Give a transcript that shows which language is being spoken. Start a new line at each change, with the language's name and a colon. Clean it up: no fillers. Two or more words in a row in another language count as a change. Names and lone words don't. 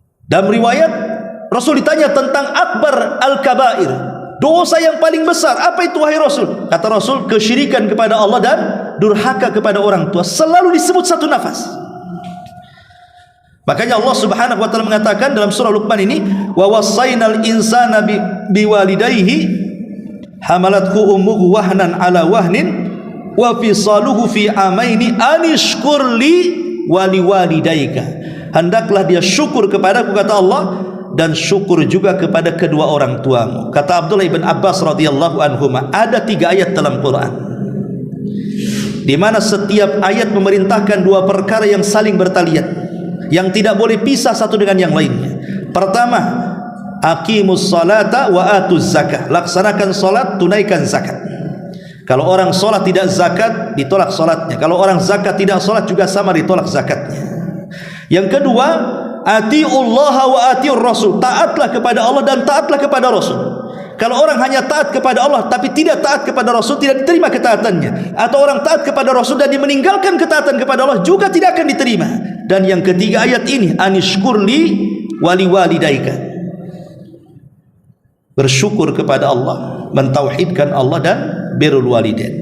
Indonesian: Dalam riwayat Rasul ditanya tentang
Arabic: أكبر الكبائر,
Indonesian: dosa yang paling besar, apa itu wahai Rasul? Kata Rasul, kesyirikan kepada Allah dan durhaka kepada orang tua. Selalu disebut satu nafas. Makanya
Arabic: الله سبحانه وتعالى
Indonesian: mengatakan dalam surah Luqman ini,
Arabic: ووصينا الإنسان بوالديه حملته أمه وهنا على وهن وفصاله في عامين أن اشكر لي ولوالديك.
Indonesian: Hendaklah dia syukur kepadaku, kata Allah, dan syukur juga kepada kedua orang tuamu. Kata Abdullah ibn Abbas
Arabic: رضي الله عنهما,
Indonesian: ada 3 ayat dalam Quran di mana setiap ayat memerintahkan 2 perkara yang saling bertalian, yang tidak boleh pisah satu dengan yang lainnya. Pertama,
Arabic: أقيموا الصلاة وآتوا الزكاة,
Indonesian: laksanakan salat, tunaikan zakat. Kalau orang salat tidak zakat, ditolak salatnya. Kalau orang zakat tidak salat juga sama, ditolak zakatnya. Yang kedua,
Arabic: أطيعوا الله وأطيعوا الرسول,
Indonesian: taatlah kepada Allah dan taatlah kepada Rasul. Kalau orang hanya taat kepada Allah tapi tidak taat kepada Rasul, tidak diterima ketaatannya. Atau orang taat kepada Rasul dan dia meninggalkan ketaatan kepada Allah, juga tidak akan diterima. Dan yang ketiga ayat ini,
Arabic: أن اشكر لي ولوالديك,
Indonesian: bersyukur kepada Allah, mentauhidkan Allah dan
Arabic: بر الوالدين.